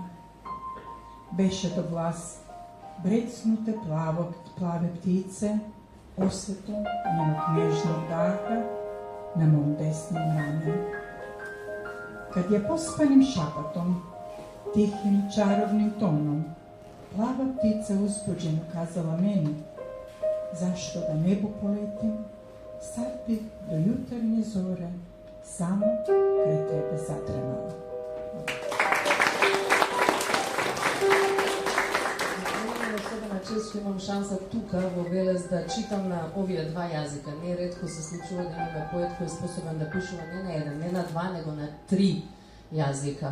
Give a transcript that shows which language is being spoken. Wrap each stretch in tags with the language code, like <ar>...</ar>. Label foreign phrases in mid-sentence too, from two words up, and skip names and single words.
<sr>Beše to glas brecnute plave ptice, osvetom njenog nežnog daha na mom desnom ramenu. Kad je pospanim šapatom, tihim čarovnim tonom, plava ptica uzbuđeno kazala meni, zašto da nebu poletim, sad bi do jutarnje zore само крај тебе затремала.</sr> <mk>Особена чест што имам шанса тука во Велес да читам на овие два јазика. Не ретко се случува да имаме поет кој е способен да пишува не на еден, не на два, него на 3 јазика.</mk>